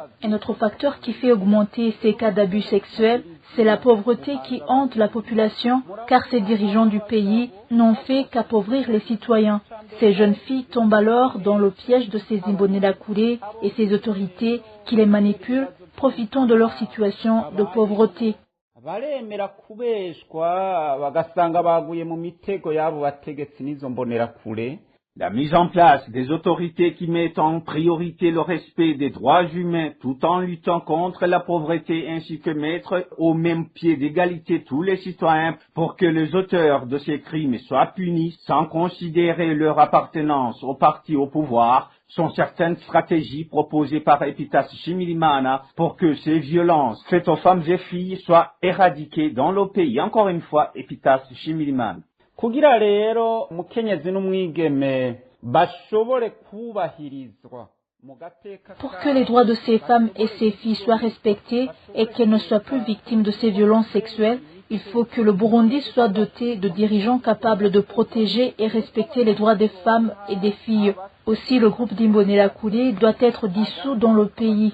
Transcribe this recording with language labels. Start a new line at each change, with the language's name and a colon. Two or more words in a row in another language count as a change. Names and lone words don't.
French: Un autre facteur qui fait augmenter ces cas d'abus sexuels, c'est la pauvreté qui hante la population, car ces dirigeants du pays n'ont fait qu'appauvrir les citoyens. Ces jeunes filles tombent alors dans le piège de ces Imbonerakure et ces autorités qui les manipulent, profitant de leur situation de pauvreté.
Rundi: baremera kubeshwa bagasanga baguye mu mitego yabo bategetsi n'izo mbonerakure
French: La mise en place des autorités qui mettent en priorité le respect des droits humains tout en luttant contre la pauvreté ainsi que mettre au même pied d'égalité tous les citoyens pour que les auteurs de ces crimes soient punis sans considérer leur appartenance au parti au pouvoir sont certaines stratégies proposées par Epitas Shimirimana pour que ces violences faites aux femmes et filles soient éradiquées dans le pays. Encore une fois, Epitas Shimirimana.
Rundi: kugira rero umukenyezi n'umwigeme bashobore kubahirizwa.
French: Pour que les droits de ces femmes et ces filles soient respectés et qu'elles ne soient plus victimes de ces violences sexuelles, il faut que le Burundi soit doté de dirigeants capables de protéger et respecter les droits des femmes et des filles. Aussi, le groupe d'Imbonerakure doit être dissous dans le pays.